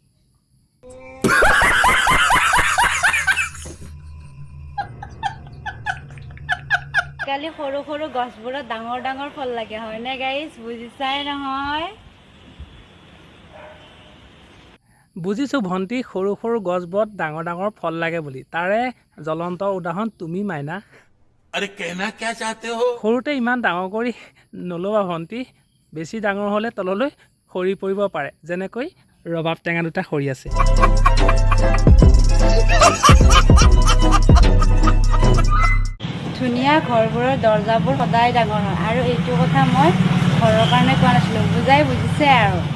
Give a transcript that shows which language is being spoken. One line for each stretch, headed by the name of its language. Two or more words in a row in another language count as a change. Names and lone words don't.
Assamese: কালি সৰু সৰু গছবোৰত ডাঙৰ ডাঙৰ ফল লাগে হয়নে গাইজ বুজিছাই নহয় বুজিছোঁ ভণ্টি সৰু সৰু গছবোৰত ডাঙৰ ডাঙৰ ফল লাগে বুলি তাৰে জ্বলন্ত উদাহৰণ তুমি মাইনা
Hindi: अरे कहना क्या चाहते हो?
Assamese: সৰুতে ইমান ডাঙৰ কৰি নল'বা ভণ্টি বেছি ডাঙৰ হ'লে তললৈ সৰি পৰিব পাৰে যেনেকৈ ৰবাব টেঙা দুটা সৰি আছে ধুনীয়া ঘৰবোৰৰ দৰ্জাবোৰ সদায় ডাঙৰ হয় আৰু এইটো কথা মই ঘৰৰ কাৰণে কোৱা নাছিলোঁ বুজিছে আৰু